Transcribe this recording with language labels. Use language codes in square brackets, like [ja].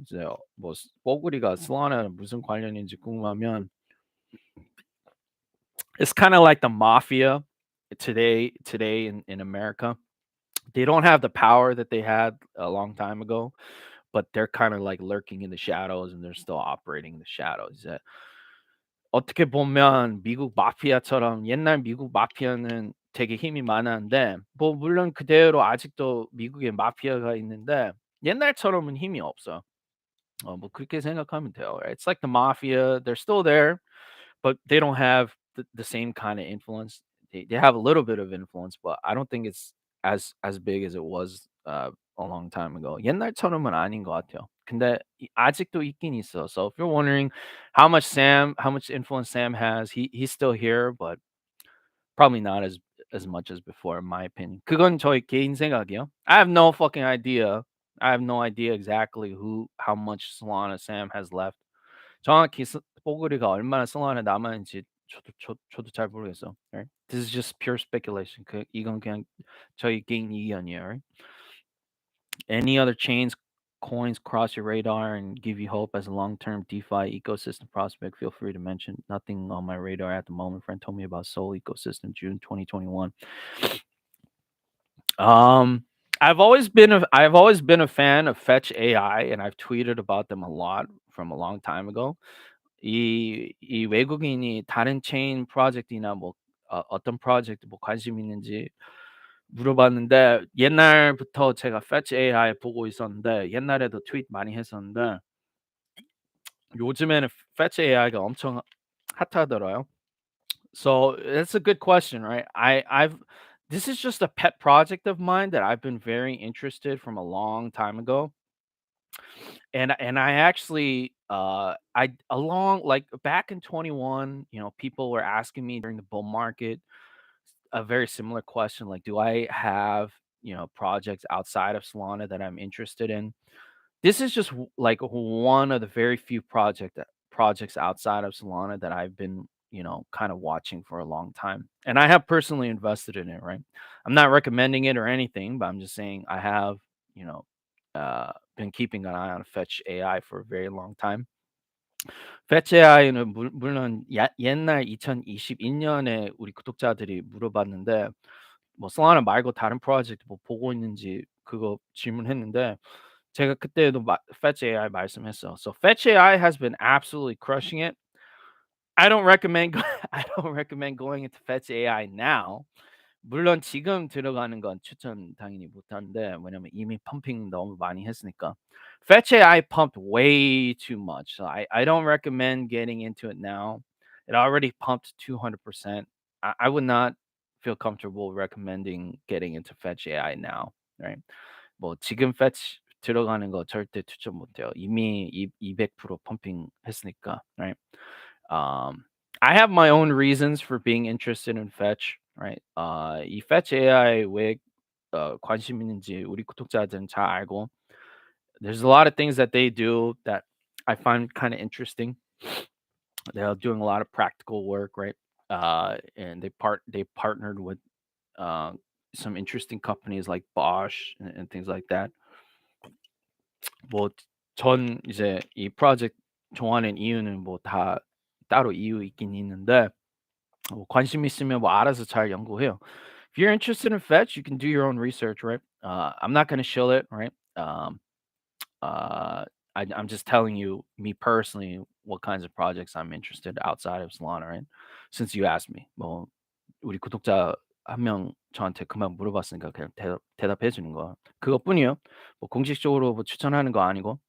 [ko] 이제 뭐 뽀글이가 Solana랑 무슨 관련인지 궁금하면 [en] it's kind of like the mafia today in America. They don't have the power that they had a long time ago, but they're kind of like lurking in the shadows and they're still operating in the shadows. [ko] 어떻게 보면 미국 마피아처럼 옛날 미국 마피아는 되게 힘이 많았는데 뭐 물론 그대로 아직도 미국에 마피아가 있는데 옛날처럼은 힘이 없어. 뭐 그렇게 생각하면 돼요. [en] Right? It's like the mafia. They're still there, but they don't have the same kind of influence. They have a little bit of influence, but I don't think it's as big as it was a long time ago. [ko] 옛날처럼은 아닌 것 같아요. 근데 아직도 있긴 있어. [en] So if you're wondering how much influence Sam has, he's still here, but probably not as much as before, in my opinion. [ko] 그건 저의 개인 생각이요. [en] I have no fucking idea. I have no idea exactly how much Solana Sam has left. [ko] 정확히 뽀글이가 얼마나 슬로안에 남아 있는지 저도 잘 모르겠어. [en] Right? This is just pure speculation. [ko] 이건 그냥 저희 개인 의견이에요. [en] Right? Any other coins cross your radar and give you hope as a long-term DeFi ecosystem prospect? Feel free to mention. Nothing on my radar at the moment. Friend told me about Soul ecosystem June 2021. Um, I've always been a fan of Fetch AI, and I've tweeted about them a lot from a long time ago. [ko] 이 외국인이 다른 체인 프로젝트나 뭐 어떤 프로젝트 뭐 관심 있는지 물어봤는데 옛날부터 제가 Fetch AI 보고 있었는데 옛날에도 트윗 많이 했었는데 요즘에는 Fetch AI가 엄청 핫하더라고요. [en] So that's a good question, right? I've This is just a pet project of mine that I've been very interested from a long time ago. And I actually I along like back in 21, people were asking me during the bull market a very similar question, like, do I have, projects outside of Solana that I'm interested in? This is just like one of the very few projects outside of Solana that I've been, kind of watching for a long time. And I have personally invested in it, right? I'm not recommending it or anything, but I'm just saying I have, you know, been keeping an eye on Fetch AI for a very long time. [ko] Fetch AI는 물론 옛날 2021년에 우리 구독자들이 물어봤는데 뭐 솔라나 말고 다른 프로젝트 뭐 보고 있는지 그거 질문했는데 제가 그때도 Fetch AI 말씀했어요. [en] So Fetch AI has been absolutely crushing it. I don't recommend I don't recommend going into Fetch AI now. [ko] 물론 지금 들어가는 건 추천 당연히 못하는데 왜냐면 이미 펌핑 너무 많이 했으니까. [en] Fetch AI pumped way too much. So I don't recommend getting into it now. It already pumped 200%. I would not feel comfortable recommending getting into Fetch AI now, right? [ko] 뭐 지금 Fetch 들어가는 거 절대 추천 못 해요. 이미 200% 펌핑 했으니까, right? [en] Um, I have my own reasons for being interested in Fetch, right? [ko] 이 Fetch AI 왜 관심 있는지 우리 구독자들은 잘 알고. [en] There's a lot of things that they do that I find kind of interesting. They're doing a lot of practical work, right? And they partnered with uh, some interesting companies like Bosch and things like that. [ko] 뭐 전 이제 이 프로젝트 좋아하는 이유는 뭐 다 따로 이유 있긴 있는데 뭐 관심 있으면 뭐 알아서 잘 연구해요. [en] If you're interested in fetch, you can do your own research, right? I'm not gonna shill it, right? Uh, I'm just telling you, me personally, what kinds of projects I'm interested outside of Solana, right? Since you asked me, [ko] 뭐 우리 구독자 한 명 저한테 그만 물어봤으니까 그냥 대답해 주는 거 그것뿐이에요. 뭐 공식적으로 뭐 추천하는 거 아니고.